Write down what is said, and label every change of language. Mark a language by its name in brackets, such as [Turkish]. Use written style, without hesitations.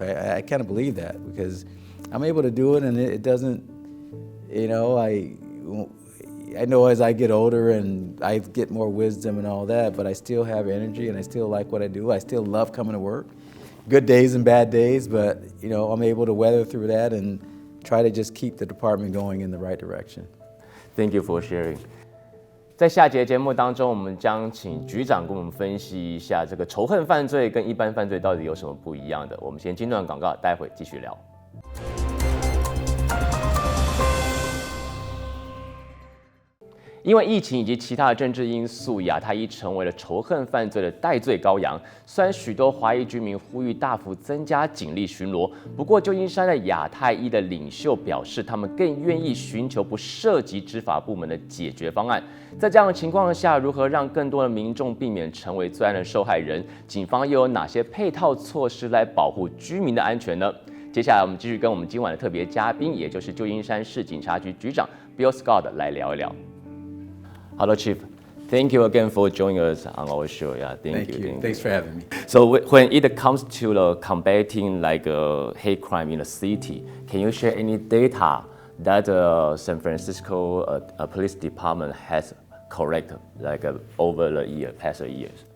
[English] I kind of believe that, because I'm able to do it, and it doesn't, I know as I get older and I get more wisdom and all that, but I still have energy and I still like what I do. I still love coming to work. Good days and bad days, but I'm able to weather through that and try to just keep the department going in the right direction. Thank you for sharing. [Chinese] 在下节节目当中，我们将请局长跟我们分析一下这个仇恨犯罪跟一般犯罪到底有什么不一样的。我们先进段广告，待会继续聊。因为疫情以及其他的政治因素，亚太一成为了仇恨犯罪的代罪羔羊。虽然许多华裔居民呼吁大幅增加警力巡逻，不过旧金山的亚太一的领袖表示，他们更愿意寻求不涉及执法部门的解决方案。在这样的情况下，如何让更多的民众避免成为罪案的受害人？警方又有哪些配套措施来保护居民的安全呢？接下来我们继续跟我们今晚的特别嘉宾，也就是旧金山市警察局局长 Bill Scott 来聊一聊。 [English] Hello, Chief. Thank you again for joining us on our show. Yeah, thank you. Thanks for having me. So when it comes to combating hate crime in the city, can you share any data that San Francisco Police Department has corrected over the past years?